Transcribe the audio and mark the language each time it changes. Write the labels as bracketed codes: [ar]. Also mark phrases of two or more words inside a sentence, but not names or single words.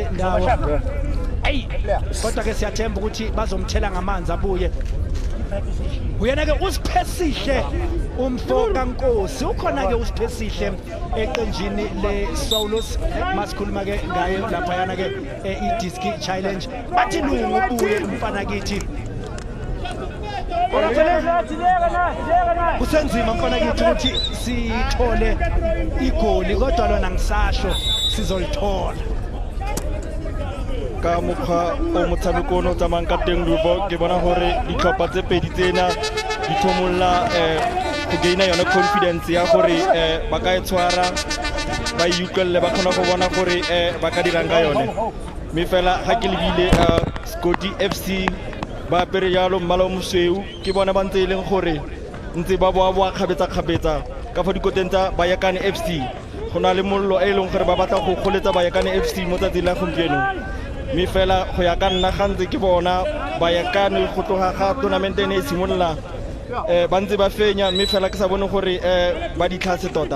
[zu] ndawo kodwa ke siyathemba ukuthi bazomthela ngamanzi abuye uyena ke usiphesihle umfo kaNkosi ukhona ke usiphesihle eqenjini leSaulos masikhuluma ke ngaye lapha yana ke iDisc Challenge bathi lungu ubuye umfana kithi kusenzima mfana kithi ukuthi sithole igoli kodwa lona ngisasho sizolithola [tn] ka mokgwa o motshameko o tsamayang ka teng Luvo ke bona gore ditlhopha tse pedi tsena di thomolla go gaina yona confidence ya gore ba ka e tshwara ba iutlwelle ba kgona go bona gore ba ka dirang ka yone mme fela ga ke lebile Scotty FC ba apere jalo mmala o mosweu ke bona ba ntse e leng gore ntse ba boa kgabetsa ka fa dikoteng tsa Bayakane FC go na le mollo e leng gore ba batla go goletsa Bayakane FC mo tsatsing la gompieno mme fela go ya ka nna gantse ke bona Bayakane go tloga ga tournament ene e simolola ba ntse ba fenya mme fela ke sa bone gore ba ditlhase tota